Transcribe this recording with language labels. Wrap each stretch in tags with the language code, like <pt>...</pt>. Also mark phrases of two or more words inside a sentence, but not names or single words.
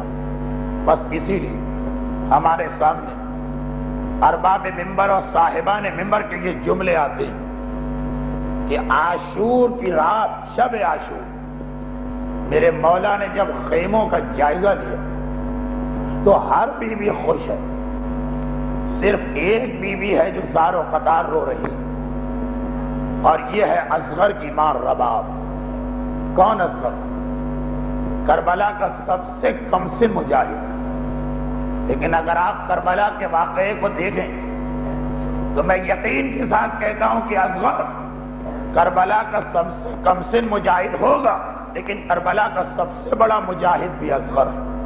<ur>بس اسی لیے ہمارے سامنے ارباب ممبر اور صاحبان ممبر کے یہ جملے آتے ہیں کہ عاشور کی رات، شب عاشور، میرے مولا نے جب خیموں کا جائزہ لیا تو ہر بیوی خوش ہے، صرف ایک بیوی ہے جو زار و قطار رو رہی، اور یہ ہے اصغر کی ماں رباب۔ کون اصغر؟ کربلا کا سب سے کم سن مجاہد۔ لیکن اگر آپ کربلا کے واقعے کو دیکھیں تو میں یقین کے ساتھ کہتا ہوں کہ اصغر کربلا کا سب سے کم سن مجاہد ہوگا، لیکن کربلا کا سب سے بڑا مجاہد بھی اصغر ہے۔</ur>